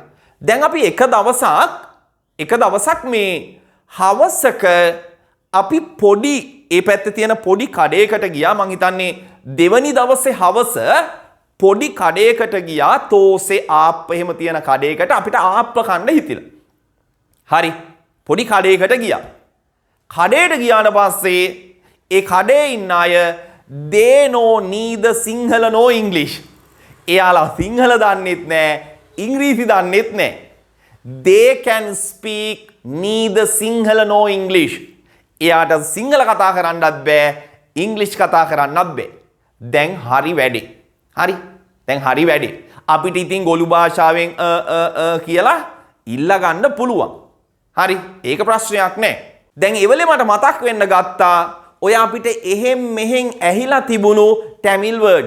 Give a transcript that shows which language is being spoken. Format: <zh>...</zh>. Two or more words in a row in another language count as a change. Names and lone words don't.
<si>දැන් අපි එක දවසක් මේ හවසක අපි පොඩි ඒ පැත්තේ තියෙන පොඩි කඩේකට ගියා. මං හිතන්නේ දෙවනි දවසේ හවස පොඩි කඩේකට ගියා. තෝසේ ආප්ප එහෙම තියෙන කඩේකට අපිට ආප්ප කන්න හිතිලා. හරි. පොඩි කඩේකට ගියා. කඩේට ගියාට පස්සේ ඒ කඩේ ඉන්න අය</si> <en>they know neither Sinhala nor English.</en> <si>එයාලා සිංහල දන්නෙත් නෑ ඉංග්‍රීසි දන්නෙත් නෑ.</si> <en>They can speak neither Sinhala nor English.</en> <si>එයාට සිංහල කතා කරන්නත් බෑ ඉංග්‍රීසි කතා කරන්නත් බෑ. දැන් හරි වැඩි. හරි. දැන් හරි වැඩි. අපිට ඉතින් ගොළු භාෂාවෙන් කියලා ඉල්ල ගන්න පුළුවන්. හරි. ඒක ප්‍රශ්නයක් නෑ. දැන් එවලේ මට මතක් වෙන්න ගත්තා ඔය අපිට එහෙම් මෙහෙන් ඇහිලා තිබුණු</si> <en>Tamil words.</en>